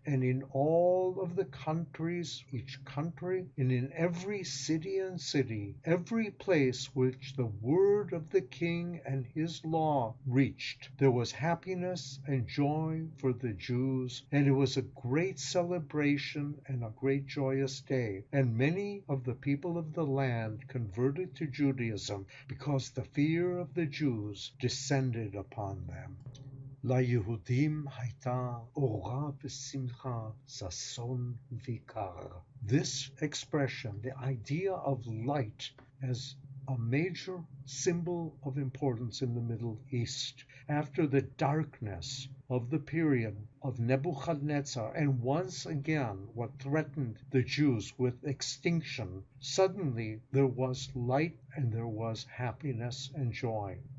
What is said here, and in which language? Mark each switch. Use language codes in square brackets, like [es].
[en] And in all of the countries, each country, and in every city and city, every place which the word of the king and his law reached, there was happiness and joy for the Jews. And it was a great celebration and a great joyous day. And many of the people of the land converted to Judaism because the fear of the Jews descended upon them. [he] ליהודים הייתה אורה ושמחה, ששון ויקר. [en] This expression, the idea of light as a major symbol of importance in the Middle East, after the darkness of the period of Nebuchadnezzar, and once again what threatened the Jews with extinction, suddenly there was light and there was happiness and joy.